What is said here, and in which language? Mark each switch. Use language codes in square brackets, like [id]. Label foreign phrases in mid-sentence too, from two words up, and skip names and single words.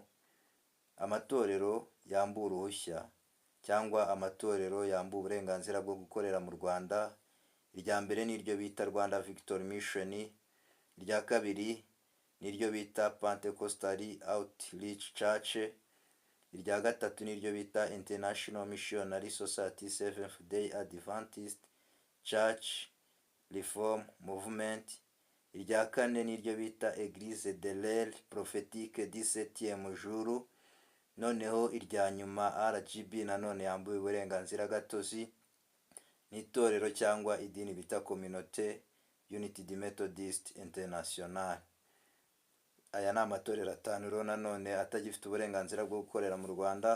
[rw] Amatorero yambuwe uruhushya cyangwa amatorero yambuwe uburenganzira bwo gukorera mu Rwanda, irya mbere niryo bita Rwanda Victory Mission, irya kabiri niryo bita Pentecostal Outreach Church, irya gatatu niryo bita International Missionary Society Seventh Day Adventist Church Reform Movement, irya kane niryo bita Église de l'Ère Prophétique du 7e jour. Noneho irya nyuma RGB nanone yambuye uburenganzira gatozi n'itorero cyangwa idini bita Communauté United Methodist International. Aya ni amatorero 5 rero nanone atagifite uburenganzira bwo gukorera mu Rwanda.